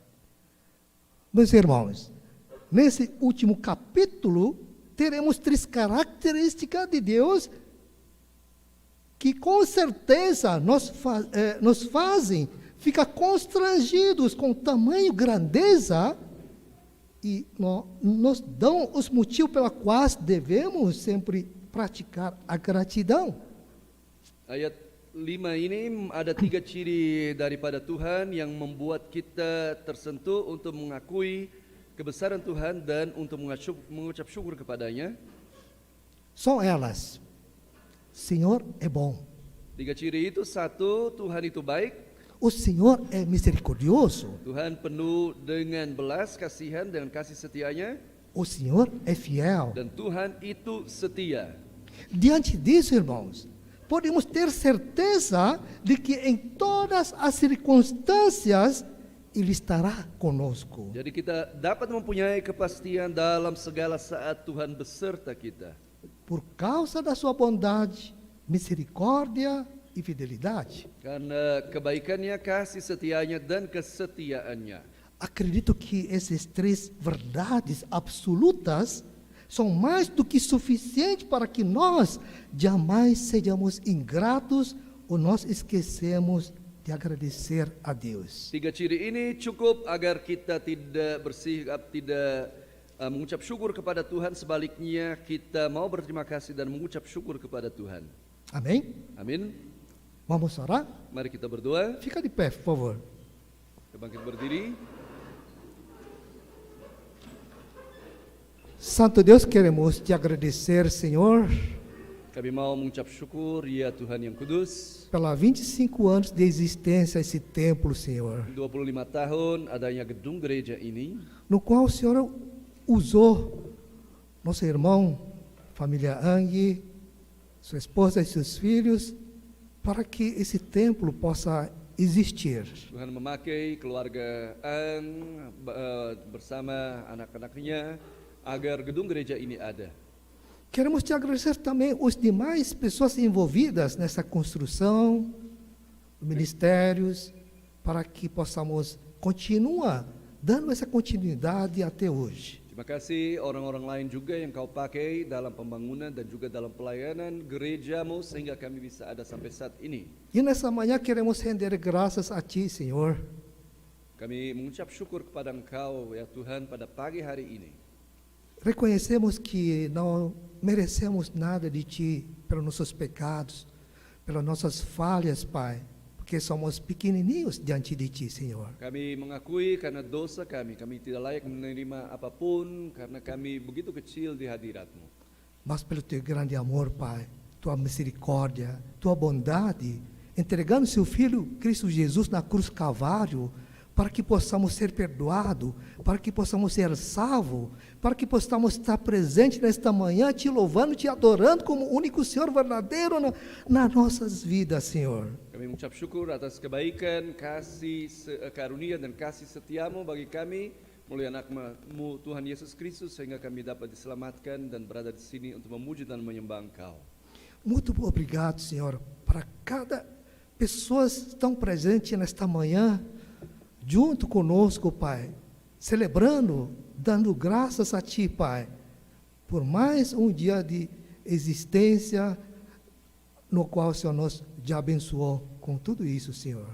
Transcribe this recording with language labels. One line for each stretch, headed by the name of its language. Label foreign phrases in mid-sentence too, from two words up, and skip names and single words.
Portuguese: Meus irmãos, nesse último capítulo, teremos 3 características de Deus que com certeza nos fazem ficar constrangidos com tamanho grandeza e nos dão os motivos pelos quais devemos sempre praticar a gratidão.
Indonesian: Ayat 5 ini ada 3 ciri daripada Tuhan yang membuat kita tersentuh untuk mengakui kebesaran Tuhan dan untuk mengucap syukur kepadanya.
Portuguese: São elas: Senhor é bom,
Indonesian: 3 ciri itu, 1, Tuhan itu baik,
Portuguese: o Senhor é misericordioso,
Indonesian: Tuhan penuh dengan belas kasihan dan kasih setianya,
Portuguese: o Senhor é fiel.
Indonesian: dan Tuhan itu setia.
Portuguese: Diante disso, irmãos, podemos ter certeza de que em todas as circunstâncias Ele estará conosco.
Indonesian: Jadi kita dapat mempunyai kepastian dalam segala saat Tuhan beserta kita.
Portuguese: Por causa da sua bondade, misericórdia e fidelidade.
Indonesian: Karena kebaikannya, kasih setianya, dan kesetiaannya.
Portuguese: Acredito que essas 3 verdades absolutas são mais do que suficiente para que nós jamais sejamos ingratos ou nós esquecemos de agradecer a Deus.
Indonesian: 3 ciri ini cukup agar kita tidak bersikap tidak mengucap syukur kepada Tuhan. Sebaliknya kita mau berterima kasih dan mengucap syukur kepada Tuhan.
Portuguese: Amém?
Indonesian: Amin.
Portuguese: Vamos orar?
Indonesian: Mari kita berdoa.
Portuguese: Fica de pé, por favor.
Indonesian: Kita bangkit berdiri.
Portuguese: Santo Deus, queremos te agradecer, Senhor,
Indonesian: Kami mau mengucap syukur, ya Tuhan yang kudus.
Portuguese: pela 25 anos de existência esse templo, Senhor,
Indonesian: 25 tahun adanya gedung gereja ini,
Portuguese: no qual o Senhor usou nosso irmão, família Ang, sua esposa e seus filhos, para que esse templo possa existir.
Indonesian: Tuhan memakai keluarga An bersama anak-anaknya agar gedung gereja ini ada.
Portuguese: Queremos te agradecer também os demais pessoas envolvidas nessa construção, ministérios, para que possamos continuar dando essa continuidade até hoje.
Indonesian: Terima kasih orang-orang lain juga yang kau pakai dalam pembangunan dan juga dalam pelayanan gerejamu sehingga kami bisa ada sampai saat ini.
Portuguese: E nessa manhã queremos render graças a Ti, Senhor,
Indonesian: Kami mengucap syukur kepada Engkau ya Tuhan pada pagi hari ini.
Portuguese: reconhecemos que não merecemos nada de Ti pelos nossos pecados, pelas nossas falhas, Pai, porque somos pequenininhos diante de Ti, Senhor.
Indonesian: Kami mengakui karena dosa kami tidak layak menerima apapun karena kami begitu kecil di hadirat-Mu.
Portuguese: Mas pelo Teu grande amor, Pai, Tua misericórdia, Tua bondade, entregando Seu Filho Cristo Jesus na cruz Calvário, para que possamos ser perdoados, para que possamos ser salvos, para que possamos estar presentes nesta manhã, Te louvando, Te adorando como o único Senhor verdadeiro nas nossas vidas, Senhor.
Indonesian: Kami mengucap syukur atas kebaikan, kasih karunia dan kasih setiamu bagi kami melalui anak-Mu Tuhan Yesus Kristus sehingga kami dapat diselamatkan dan berada di sini untuk memuji dan menyembah Engkau.
Portuguese: Muito obrigado, Senhor, para cada pessoa que estão presente nesta manhã, junto conosco, Pai, celebrando, dando graças a Ti, Pai, por mais um dia de existência, no qual o Senhor nos já abençoou com tudo isso, Senhor.